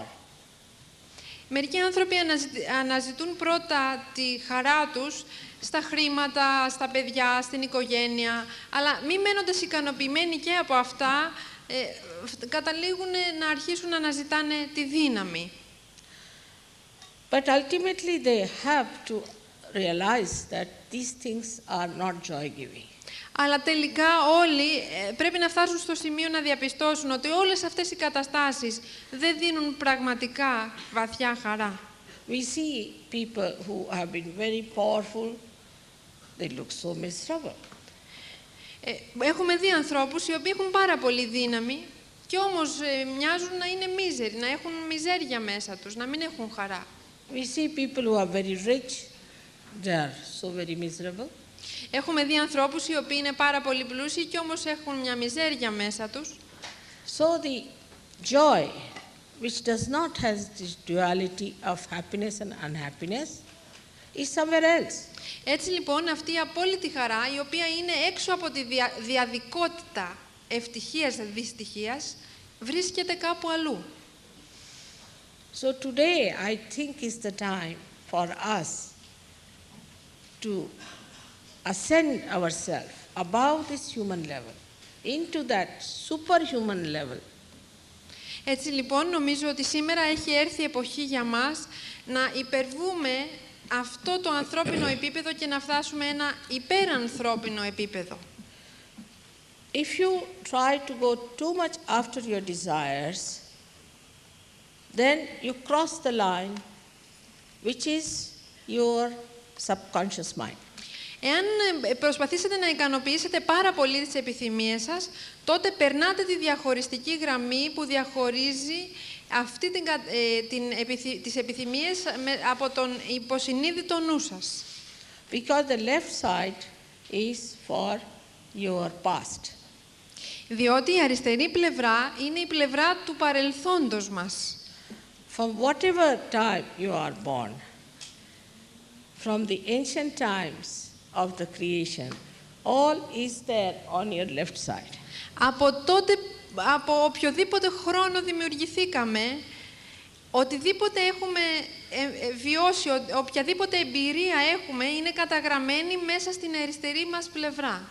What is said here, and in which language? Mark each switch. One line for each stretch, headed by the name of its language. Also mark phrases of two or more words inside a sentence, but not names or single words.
Greek: Μερικοί άνθρωποι αναζητούν πρώτα τη χαρά τους στα χρήματα, στα παιδιά, στην οικογένεια, αλλά μη μένοντας ικανοποιημένοι και από αυτά, καταλήγουν να αρχίσουν να αναζητάνε τη δύναμη.
English: But ultimately they have to realize that these things are not joy-giving.
Greek: Αλλά τελικά όλοι πρέπει να φτάσουν στο σημείο να διαπιστώσουν ότι όλες αυτές οι καταστάσεις δεν δίνουν πραγματικά βαθιά χαρά.
English: We see people who have been very powerful, they look so miserable.
Greek: Έχουμε δει ανθρώπους οι οποίοι έχουν πάρα πολύ δύναμη και όμως μοιάζουν να είναι μίζεροι, να έχουν μιζέρια μέσα τους, να μην έχουν χαρά.
English: We see people who are very rich, they are so very miserable.
Greek: Έχουμε δει ανθρώπους οι οποίοι είναι πάρα πολύ πλούσιοι και όμως έχουν μια μιζέρια μέσα τους.
English: So the joy, which does not have this duality of happiness and unhappiness, is somewhere else.
Greek: Έτσι λοιπόν αυτή η απόλυτη χαρά, η οποία είναι έξω από τη διαδικότητα ευτυχίας-δυστυχίας, βρίσκεται κάπου αλλού.
English: So today I think is the time for us to ascend ourselves above this human level, into that superhuman level.
Greek: Έτσι λοιπόν νομίζω ότι σήμερα έχει έρθει η εποχή για μας να υπερβούμε αυτό το ανθρώπινο επίπεδο και να φτάσουμε ένα υπερανθρώπινο επίπεδο.
English: If you try to go too much after your desires, then you cross the line, which is your subconscious mind.
Greek: Εάν προσπαθήσετε να ικανοποιήσετε πάρα πολύ τις επιθυμίες σας, τότε περνάτε τη διαχωριστική γραμμή που διαχωρίζει τις επιθυμίες από τον υποσυνείδητο νου σας.
English: Because the left side is for your past.
Greek: Διότι η αριστερή πλευρά είναι η πλευρά του παρελθόντος μας.
English: From whatever time you are born, from the ancient times of the creation, all is there on your left side.
Greek: Από οποιοδήποτε χρόνο δημιουργηθήκαμε, οτιδήποτε έχουμε βιώσει, οποιαδήποτε εμπειρία έχουμε, είναι καταγραμμένη μέσα στην αριστερή μας πλευρά.